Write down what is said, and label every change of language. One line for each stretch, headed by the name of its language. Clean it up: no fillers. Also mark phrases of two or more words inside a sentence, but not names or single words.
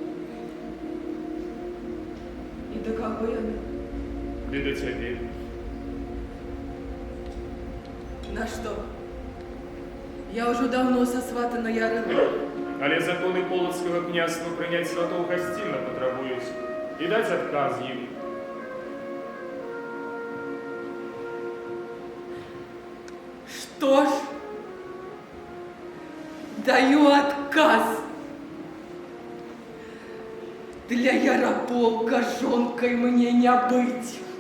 Belarusian: І до кого яны? Ды да цябе.
Russian: На что? Я уже давно сосватана Ярила.
Belarusian: Але законы Полоцкага княства прыняць сватоў гасцінна патрабуюць і даць адказ ім.
Russian: Что ж, даю отказ.
Belarusian: Для Ярополка жонкой мне не быть.